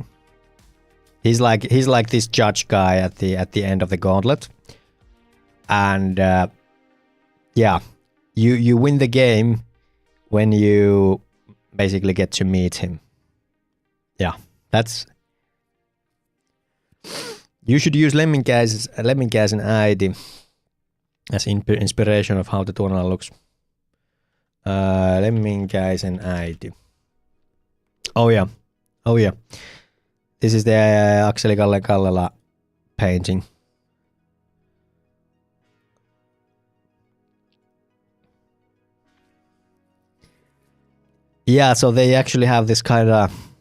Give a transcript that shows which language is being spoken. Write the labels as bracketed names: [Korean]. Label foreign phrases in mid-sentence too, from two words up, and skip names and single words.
[English] He's like this judge guy at the end of the gauntlet, and yeah, you win the game when you basically get to meet him. Yeah, that's. You should use Lemminkäisen äiti as inspiration of how the Tuonela looks. Lemminkäisen äiti. Oh yeah. This is the Akseli Kallela painting. Yeah, so they actually have this kind of.